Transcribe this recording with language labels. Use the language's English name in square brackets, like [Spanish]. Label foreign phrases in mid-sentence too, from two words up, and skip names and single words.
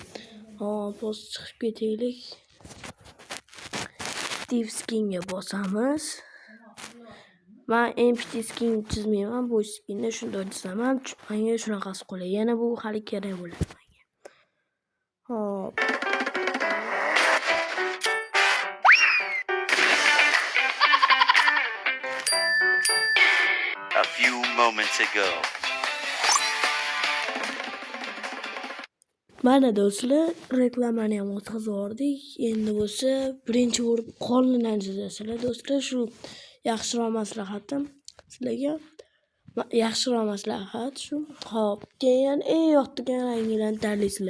[Uzbek] Hop, chiqib ketaylik. Steve skinga bosamiz. Men [English] empty skin [Uzbek] chizmayman, bu skinni shunday chizaman. Menga shunaqasi qulay. Yana bu hali kerak bo'ladi menga. Hop. [English] A few moments ago. [Uzbek] Mana do'stlar, reklamani ham o'tkazib yubordik. Endi bo'lsa birinchi bo'lib qonundan chizasizlar. Do'stlar, shu yaxshiroq maslahatim sizlarga. Yaxshiroq maslahat shu. Hop, keyin eng yoqtirgan ranglarni tanlaysizlar.